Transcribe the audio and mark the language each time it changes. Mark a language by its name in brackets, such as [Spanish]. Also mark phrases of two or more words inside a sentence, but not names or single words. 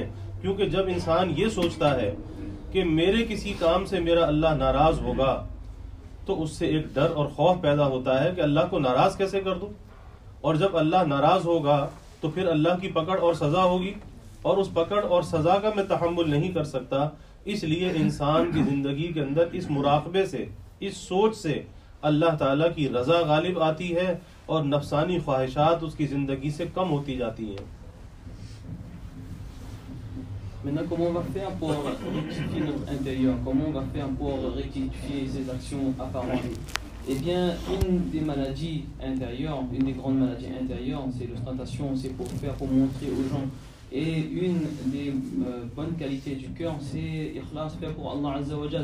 [Urdu] کیونکہ جب انسان یہ سوچتا ہے کہ میرے کسی کام سے میرا اللہ ناراض ہوگا، تو اس سے ایک ڈر اور خوف پیدا ہوتا ہے کہ اللہ کو ناراض کیسے کر دوں، اور جب اللہ ناراض ہوگا تو پھر اللہ کی پکڑ اور سزا ہوگی، اور اس پکڑ اور سزا کا میں تحمل نہیں کر سکتا۔ اس لیے انسان کی زندگی کے اندر اس مراقبے سے، اس سوچ سے اللہ تعالیٰ کی رضا غالب آتی ہے، اور نفسانی خواہشات اس کی زندگی سے کم ہوتی جاتی ہیں۔ [French] Maintenant, comment on va faire pour rectifier notre intérieur? Comment on va faire pour rectifier ces actions apparentes? Eh bien, une des maladies intérieures, une des grandes maladies intérieures, c'est l'ostentation, c'est pour montrer aux gens. Et une des bonnes qualités du cœur, c'est ikhlas, faire pour [Arabic] الله عز وجل.